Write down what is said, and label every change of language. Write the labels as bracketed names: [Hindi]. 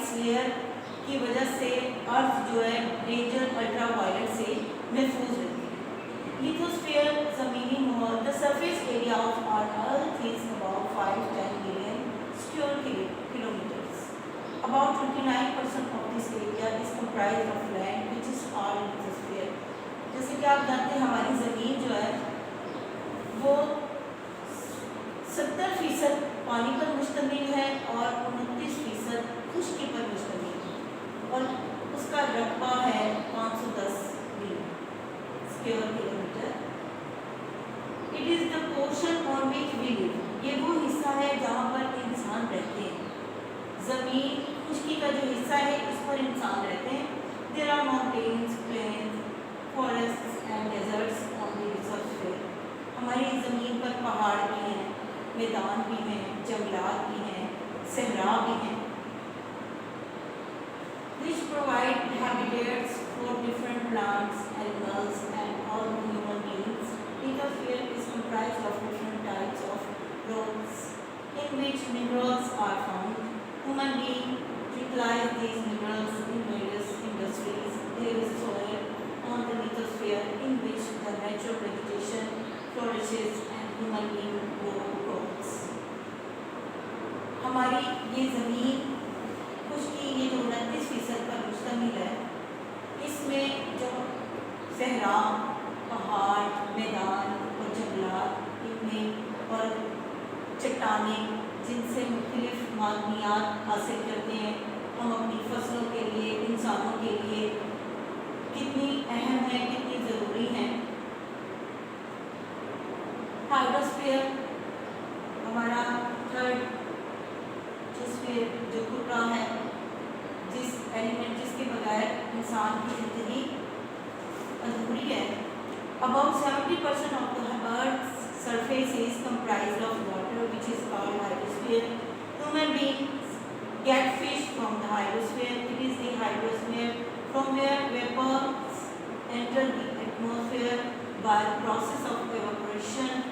[Urdu] اس layer کی وجہ سے ارتھ جو ہے ڈینجر الٹرا وائلٹ سے محفوظ رہتی ہے. لیتھوسفیئر زمینی ماحول. [English] The surface area of our earth is about 5-10 million square kilometers. About 29% of this area is comprised of land which is called lithosphere. [Urdu] جیسے کہ آپ جانتے ہیں ہماری زمین جو ہے وہ 70% پانی پر مشتمل ہے اور 29% خشکی پر مشتمل ہے، اور اس کا رقبہ ہے 510 square kilometre. [English] It is the portion on which we live. [Urdu] یہ وہ حصہ ہے جہاں پر انسان رہتے ہیں. زمین خشکی کا جو حصہ ہے اس پر انسان رہتے ہیں. [English] There are mountains, plains, forests and deserts on the lithosphere. [Urdu] ہماری زمین پر پہاڑ بھی ہیں، میدان بھی ہیں، جنگلات بھی ہیں، صحرا بھی ہیں. [English] Which provide habitats for different plants, animals and all human beings. Lithosphere is comprised of different types of rocks in which minerals are found. Human beings utilize these minerals in various industries. There is soil on the lithosphere in which the natural vegetation flourishes and human beings grow crops. [Urdu] ہماری یہ زمین خشکی یہ جو 29% پر مشتمل ہے، اس میں جو صحرا، پہاڑ، میدان اور جنگلات ان میں اور چٹانیں جن سے مختلف معدنیات حاصل کرتے ہیں ہم اپنی فصلوں کے لیے، انسانوں کے لیے کتنی اہم ہیں، کتنی ضروری ہیں. ہائیڈروسفیئر ہمارا تھرڈ جو ٹکڑا ہے، جس ایلیمنٹ جس کے بغیر انسان کی زندگی ادھوری ہے. [English] About 70% of the Earth's surface is comprised of water, which is called hydrosphere. Human beings get fish from the hydrosphere. It is the hydrosphere from where vapors enter the atmosphere by the process of evaporation.